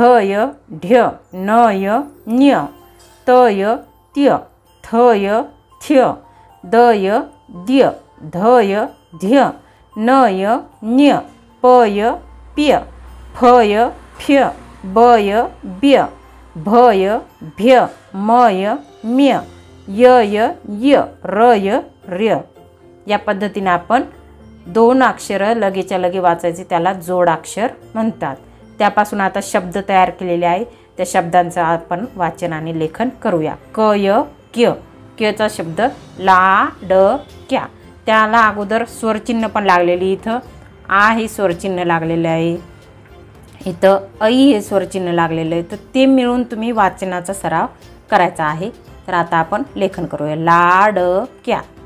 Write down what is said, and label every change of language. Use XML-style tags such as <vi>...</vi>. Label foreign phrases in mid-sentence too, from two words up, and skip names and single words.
<mr>य ढ्य, न य न्य, त य त्य, थ य थ्य, द य द्य, ध य ध्य, न य न्य, प य प्य, फ य फ्य, ब य ब्य, भ य भ्य, म य म्य, य य य, र य रय। या पद्धतीने आपण दोन अक्षर लगेच्या लगे वाचायचे त्याला जोडाक्षर म्हणतात। त्यापासून आता शब्द तयार केलेले आहे। त्या शब्दांचं आपण वाचन आणि लेखन करूया। क य क्य, क्यचा शब्द लाडक्या। त्याला अगोदर स्वरचिन्ह पण लागलेली इथं आ हे स्वरचिन्ह लागलेले आहे। इथं ऐ हे स्वरचिन्ह लागलेलं आहे। तर ते मिळून तुम्ही वाचनाचा सराव करायचा आहे। तर आता आपण लेखन करूया। लाडक्या।</mr>